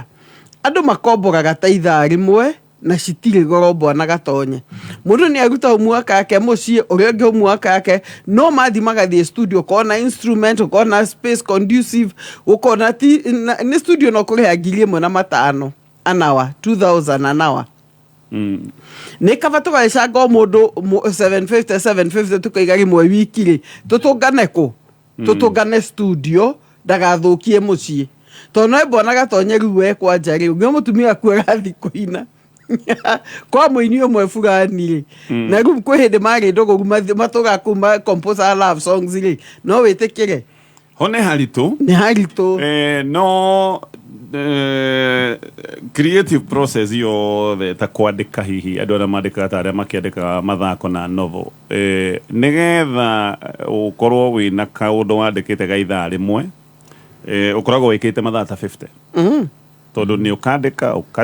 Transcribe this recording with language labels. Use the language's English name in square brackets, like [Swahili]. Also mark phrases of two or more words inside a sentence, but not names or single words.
[Kikuyu] Andũ makomboraga ta ithaa rĩmwe na citirĩ goro Bwana Gatonye. Mũndũ nĩ aruta homework yake mũciĩ, ũrĩa ũngĩ homework yake, no mathi magathiĩ studio kona instrument, kona [English] space conducive, [Kikuyu] ukona nĩ studio no kũrĩha 1,500 [English] an hour, [Kikuyu] 2,000 [English] an hour. [Kikuyu] Nĩ kaba tũgaicango mũndũ 750 tũkaiga rĩmwe wiki rĩ tũtũngane kũ tũtũngane studio ndagathũkie mũciĩ tondũ no Bwana Gatonye rĩu we kwanja rĩ ũngĩ mũtumia aku agathi kũina kwa mũini ũmwe fulani rĩ na rĩu kwĩ hĩndĩ marĩ ndũgũ matũga kuma compose [English] love songs [Kikuyu] rĩ no wĩtĩkĩre ho nĩ haritũ no [English] creative process [Kikuyu] yothe ta kwandĩka hihi andũ arĩa mandĩkaga ta arĩa makĩandĩka mathako na novel nĩgetha ũkorwo wĩna kaũndũ wandĩkĩte ga ithaa rĩmwe ũkoragwo wĩkĩte mathaa ta 50 tondũ nĩ ũkandĩka